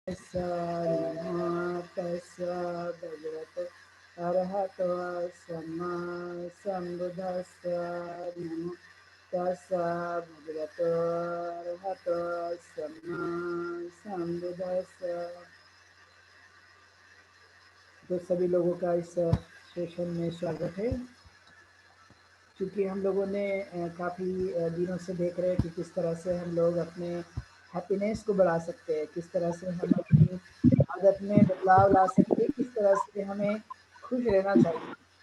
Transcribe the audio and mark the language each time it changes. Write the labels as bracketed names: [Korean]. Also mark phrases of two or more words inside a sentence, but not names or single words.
[Pali] तस्य भगवतो अरहतो सम्मा सम्बुद्धस्य नमो तस्य भगवतो अरहतो सम्मा सम्बुद्धस्य। [Hindi] तो सभी लोगों का इस सेशन में स्वागत है। क्योंकि हम लोगों ने काफ़ी दिनों से देख रहे हैं कि किस तरह से हम लोग अपने हैप्पीनेस को बढ़ा सकते हैं, किस तरह से हम अपनी आदत में बदलाव ला सकते हैं, किस तरह से हमें खुश रहना चाहिए।